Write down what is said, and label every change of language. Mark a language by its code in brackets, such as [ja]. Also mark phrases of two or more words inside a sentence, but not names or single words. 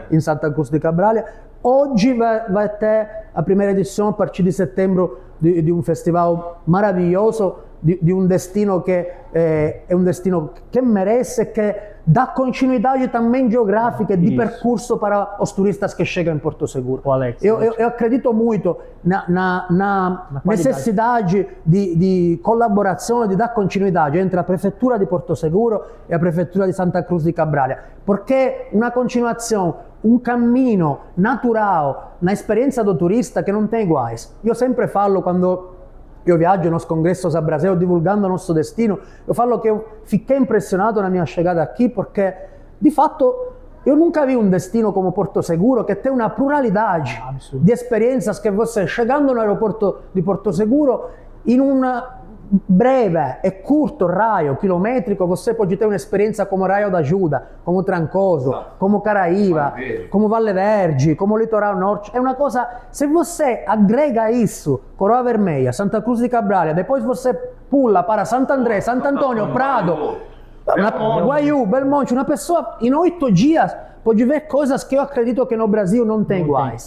[pt] Em Santa Cruz de Cabralha. Hoje vai ter a primeira edição, a partir de setembro, de um festival maravilhoso, de um destino que é um destino que merece, que dá continuidade também geográfica e de percurso para os turistas que chegam em Porto Seguro. Alex, eu acredito muito na necessidade de colaboração, de dar continuidade entre a Prefeitura de Porto Seguro e a Prefeitura di Santa Cruz di Cabralha, [it] perché una continuazione, un cammino natural [pt] na esperienza do turista [it] che non [pt] tem iguais. Io sempre falo quando [it] io viaggio [pt] nos congressos a Brasil divulgando [it] il nostro [pt] destino, io falo [it] che io [pt] fiquei impressionato na minha chegada aqui porque, [it] di fatto, [pt] eu nunca vi um destino como Porto Seguro que tem uma pluralidade de experiências que você, chegando no aeroporto di Porto Seguro, [it] in un breve [pt] e curto raio chilometrico, você pode ter [it] un'esperienza come Raio d'Ajuda, come Trancoso, come Caraíba, come Valle Verdi, come Litoral Norte. [pt] É uma coisa, se você agrega isso, Coroa Vermelha, Santa Cruz de Cabralha, depois você pula para Santo André, Santo Antônio, Prado, Guaiú, Belmonte, uma pessoa em 8 dias pode ver coisas que eu acredito que no Brasil não tem iguais.